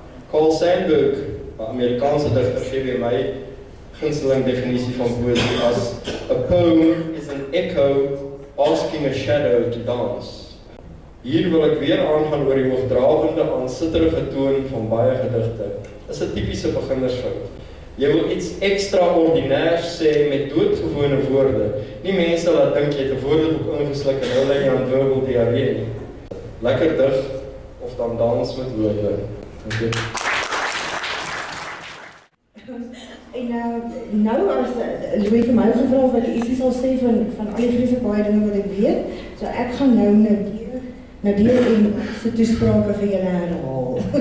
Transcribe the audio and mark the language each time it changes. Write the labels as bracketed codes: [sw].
[af] Carl Sandburg, 'n Amerikaanse digter, gee weer my gunsteling definisie van poësie as [en] a poem is an echo asking a shadow to dance. [af] Hier wil ek weer aangaan oor die hoogdrawende, aansitterige toon van baie gedigte. Dis 'n tipiese beginnersfout. Jy wil iets extraordinairs sê met doodgewone woorde. Nie mense laat dink jy het 'n woordeboek ingesluk en hulle lê aan wirbel diarree nie. Lekker dig of dan dans met woorde. Okay. En nou as Louis vir my gevra wat die ietsie sal sê van al die vreeslik baie dinge wat ek weet, so ek gaan nou Nadia en sy toesprake vir julle herhaal.